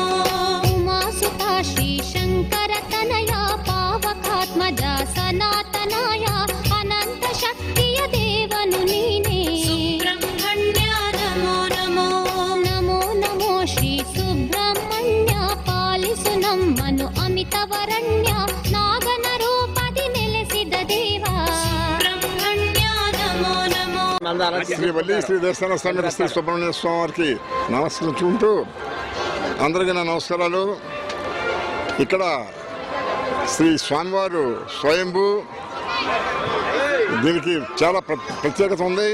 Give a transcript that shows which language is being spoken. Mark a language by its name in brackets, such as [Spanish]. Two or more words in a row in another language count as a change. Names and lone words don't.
[Kannada] ಉಮಾಸುತ ಶ್ರೀ ಶಂಕರ ತನಯ ಪಾವಕಾತ್ಮಜ ಸನಾತನಾಯ ಅನಂತ ಶಕ್ತಿಯ ದೇವನು ನೀನೇ ಸುಬ್ರಹ್ಮಣ್ಯ ನಮೋ ನಮೋ ನಮೋ ನಮೋ ಶ್ರೀ ಸುಬ್ರಹ್ಮಣ್ಯ ಪಾಲಿಸು ನಮ್ಮನು ಅಮಿತವರಣ್ಯ ನಾಗನ ರೂಪದಿ ನೆಲೆಸಿದ ದೇವ ಸುಬ್ರಹ್ಮಣ್ಯ నమో నమో [Telugu] శ్రీ వల్లి శ్రీ దేవస్థాన సమేత శ్రీ సుబ్రహ్మణ్య స్వామి వారికి నమస్కరించుకుంటూ అందరికీ నా నమస్కారాలు. ఇక్కడ శ్రీ స్వామివారు స్వయంభూ, దీనికి చాలా ప్రత్యేకత ఉంది.